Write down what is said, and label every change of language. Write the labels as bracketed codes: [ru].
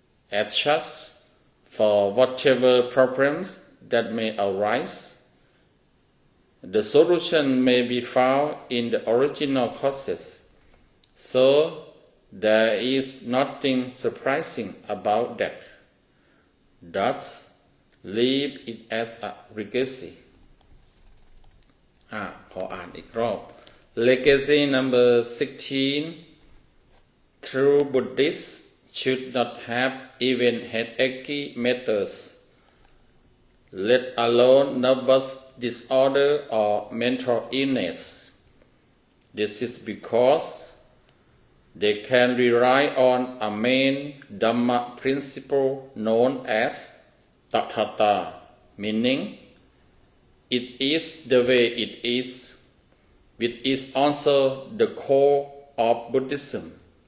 [en] As such, for whatever problems that may arise, the solution may be found in the original causes. So, there is nothing surprising about that. Thus, leave it as a legacy. [th] ขออ่านอีกรอบ [en] Legacy number 16. True Buddhists should not have even headachy matters, let alone nervous disorder or mental illness. This is because they can rely on a main Dhamma principle known as Tathata, meaning it is the way it is, which is also the core of Buddhism.